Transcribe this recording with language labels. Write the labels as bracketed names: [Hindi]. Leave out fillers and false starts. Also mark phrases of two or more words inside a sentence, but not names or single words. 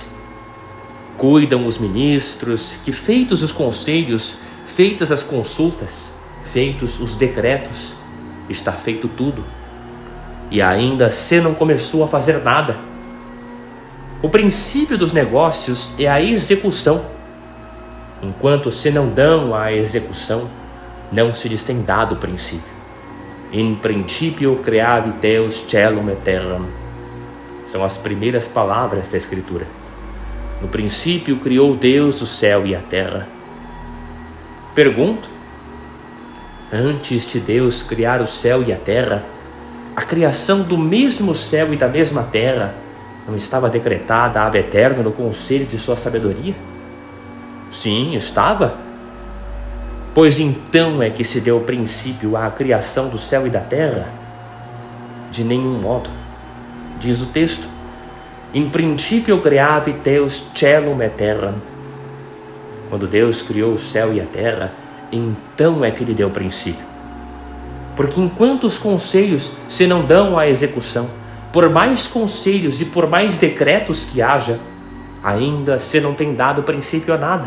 [Portuguese] Cuidam os ministros que, feitos os conselhos, feitas as consultas, feitos os decretos, está feito tudo. E ainda se não começou a fazer nada. O princípio dos negócios é a execução. Enquanto se não dão a execução, não se lhes tem dado o princípio. [Latin] In principio creavi Deus caelum et terram. [Portuguese] São as primeiras palavras da Escritura. No princípio criou Deus o céu e a terra. Pergunto, antes de Deus criar o céu e a terra, a criação do mesmo céu e da mesma terra não estava decretada [Latin] ab eterno [Portuguese] no conselho de sua sabedoria? Sim, estava. Pois então é que se deu princípio à criação do céu e da terra? De nenhum modo. Diz o texto, [Latin] in principio creavi Deus caelum et terram. [Portuguese] Quando Deus criou o céu e a terra, então é que lhe deu princípio. Porque enquanto os conselhos se não dão à execução, por mais conselhos e por mais decretos que haja, ainda se não tem dado princípio a nada.